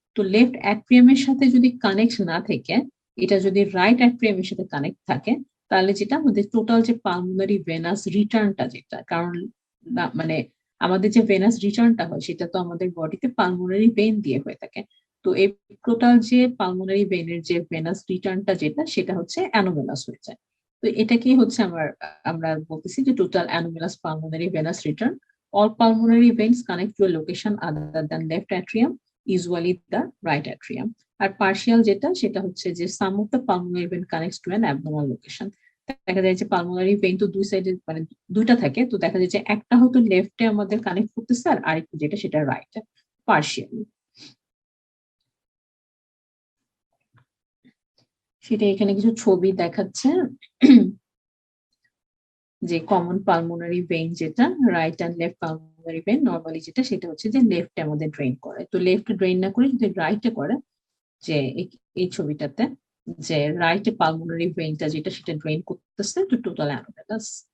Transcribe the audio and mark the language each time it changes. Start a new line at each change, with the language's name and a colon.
Bangla: তো লেফট অ্যাট্রিয়ামের সাথে যদি কানেক্ট না থাকে, এটা যদি রাইট অ্যাট্রিয়ামের সাথে কানেক্ট থাকে, তাহলে যেটা আমাদের টোটাল যে পালমোনারি ভেনাস রিটার্নটা যেটা, কারণ মানে আমাদের যে ভেনাস রিটার্নটা হয় সেটা তো আমাদের বডিতে পালমোনারি ভেইন দিয়ে হয়ে থাকে। তো এই টোটাল যে পালমোনারি ভেইনের যে ভেনাস রিটার্নটা যেটা সেটা হচ্ছে অ্যানোমেলাস হয়ে যায়। তো এটাকেই হচ্ছে আমরা বলতেছি যে total anomalous pulmonary venous return.
English: All pulmonary veins connect to a location other than left atrium, usually the right atrium.
Bangla: আর partial যেটা সেটা হচ্ছে যে
English: some of the pulmonary vein connects to an abnormal location.
Bangla: দেখা যায় যে pulmonary vein তো দুই সাইডে মানে দুইটা থাকে, তো দেখা যায় যে একটা হয়তো লেফটে আমাদের কানেক্ট করতেছে আর আরেকটা যেটা সেটা রাইটে, পার্শিয়ালি। সেটা এখানে কিছু ছবি দেখাচ্ছে যে কমন পালমোনারি ভেইন যেটা right and left pulmonary vein normally যেটা সেটা হচ্ছে যে লেফটে আমাদের ড্রেন করে, তো লেফট ড্রেন না করে যদি রাইটে করে, যে এই ছবিটাতে যে রাইটে পালমোনারি ভেইনটা যেটা সেটা ড্রেন করতেছে তো টোটাল অ্যানোমেলাস।